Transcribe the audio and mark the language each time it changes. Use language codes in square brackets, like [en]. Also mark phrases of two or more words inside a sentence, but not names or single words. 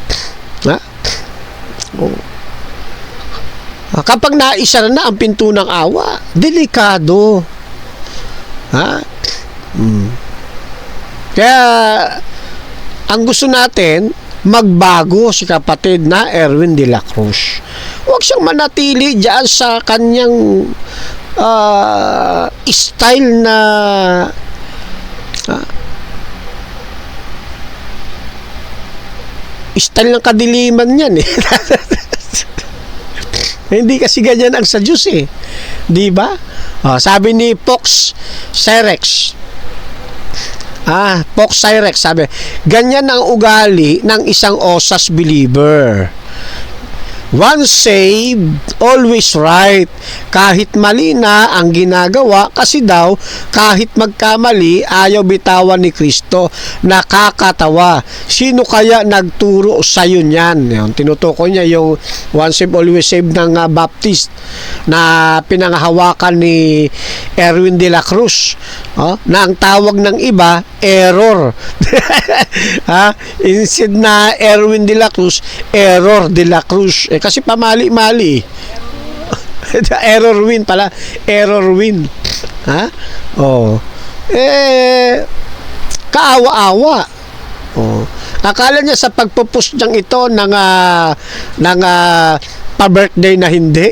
[tl] Kapag naisara na ang pinto ng awa, delikado. Kaya ang gusto natin, magbago si kapatid na Erwin de la Cruz. Huwag siyang manatili diyan sa kanyang style na style ng kadiliman yan Hindi kasi ganyan ang sa Diyos di ba? Sabi ni Fox Cyrex, sabi, ganyan ang ugali ng isang osas believer. [en] Once saved, always right. [tl] Kahit mali na ang ginagawa, kasi daw, kahit magkamali, ayaw bitawan ni Kristo. Nakakatawa. Sino kaya nagturo sa'yo niyan? Tinutukoy niya yung [en] once saved, always saved [tl] ng Baptist na pinanghahawakan ni Erwin de la Cruz. Na ang tawag ng iba, error. Instead na Erwin de la Cruz, error de la Cruz. Kasi pamali-mali. Error win pala. Error win. Kaawa-awa. Akala niya sa pagpo-post niyang ito ng pa-birthday na hindi.